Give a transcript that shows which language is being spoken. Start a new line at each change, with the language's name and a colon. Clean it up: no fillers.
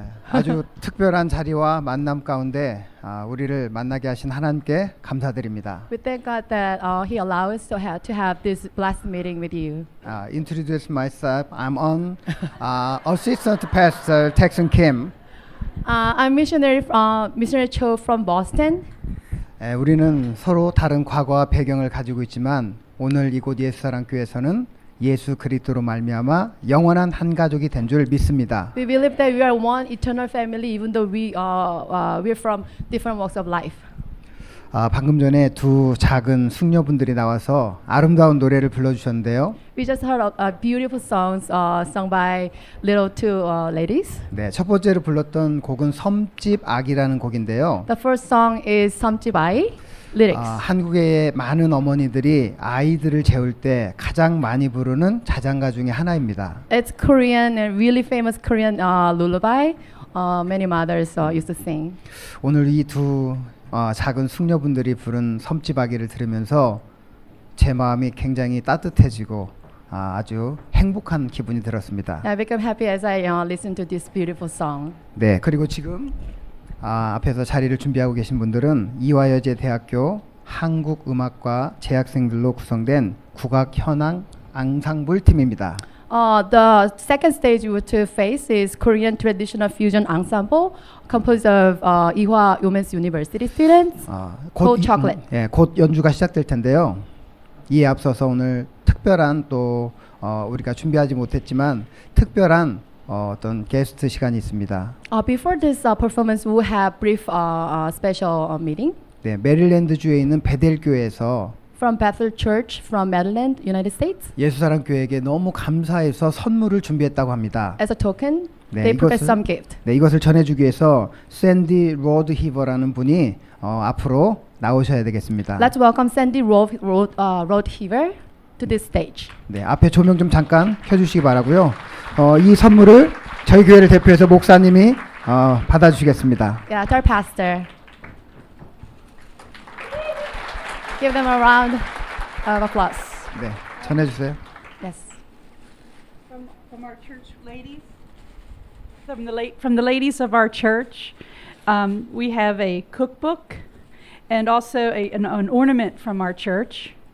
Korean: 아주 특별한 자리와 만남 가운데 우리를 만나게 하신 하나님께 감사드립니다.
English: We thank God that He allowed us to have this blessed meeting with you. Introduce myself. I'm on Assistant Pastor Texan Kim. I'm missionary Cho from Boston.
Korean: 우리는 서로 다른 과거와 배경을 가지고 있지만 오늘 이곳 예수사랑교회에서는 예수 그리스도로 말미암아 영원한 한 가족이 된 줄 믿습니다.
English: We believe that we are one eternal family, even though we're from different walks of life.
Korean: 방금 전에 두 작은 숙녀분들이 나와서 아름다운 노래를 불러주셨는데요.
English: We just heard beautiful songs sung by little two ladies.
Korean: 네, 첫 번째로 불렀던 곡은 섬집 악이라는 곡인데요.
English: The first song is Samjibai. Lyrics.
Korean: 한국의 많은 어머니들이 아이들을 재울 때 가장 많이 부르는 자장가 중에 하나입니다.
English: It's Korean and really famous Korean lullaby. Many mothers used to sing.
Korean: 오늘 이 두 작은 숙녀분들이 부른 섬집 아기를 들으면서 제 마음이 굉장히 따뜻해지고 아주 행복한 기분이 들었습니다.
English: I became happy as I listened to this beautiful song.
Korean: 네, 그리고 지금 앞에서 자리를 준비하고 계신 분들은 이화여제대학교 한국음악과 재학생들로 구성된 국악 현악 앙상블 팀입니다.
English: The second stage we to face is Korean traditional fusion ensemble composed of Ewha Women's University students. Cold Chocolate.
Korean: 곧 연주가 시작될 텐데요. 이에 앞서서 오늘 특별한 또 우리가 준비하지 못했지만 특별한 어떤 게스트 시간이 있습니다.
English: Before this performance, we will have brief special meeting.
Korean: 네, 메릴랜드 주에 있는 베델 교회에서
English: From Bethel Church from Maryland, United States.
Korean: 예수사랑 교회에게 너무 감사해서 선물을 준비했다고 합니다.
English: As a token,
Korean: 네,
English: they prepared some gift.
Korean: 네, 이것을 전해주기 위해서 샌디 로드 히버라는 분이 앞으로 나오셔야 되겠습니다.
English: Let's welcome Sandy Roadheaver to this stage.
Korean: 네, 앞에 조명 좀 잠깐 켜주시기 바라고요. 이 선물을 저희 교회를 대표해서 목사님이 받아주시겠습니다.
English: Yeah, our pastor. Give them a round of applause.
Korean: 네, 전해주세요.
English: Yes. From our church ladies, from the ladies of our church, we have a cookbook and also an ornament from our church.